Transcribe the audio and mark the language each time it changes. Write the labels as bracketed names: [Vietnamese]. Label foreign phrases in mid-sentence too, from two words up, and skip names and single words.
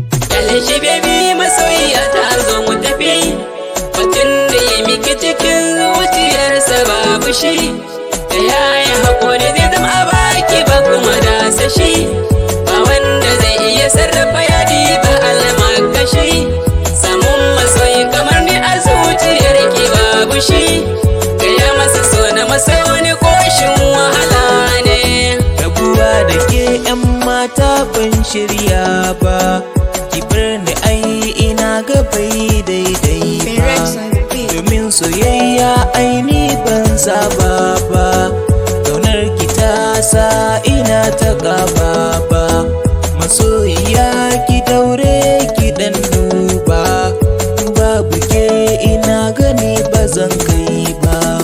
[Hausa] Kyale shi baby, masoyiya ta zo mu tafi, batun da ya miki cikin zuciyarsa babu shi, ta yaya haƙuri zai zama a baki ba kuma dasa shi, ba wanda zai iya sarrafa yadi ba almakashi, samun masoyi kamar ni a zuciyar ki babu shi, gaya masa so na masa wani koshin wahala ne. Rabuwa da ke 'yan mata ban shirya ba, ki bar ni ai ina ga bai daidai ba. [English] Lyrics on the beat. [Hausa] Domin soyayya ai ni ban saba ba, ƙaunar ki ta sa ina ta ƙaba ba. Masoyiya ki daure ki dan duba, babu ke ina gani ba zan kai ba.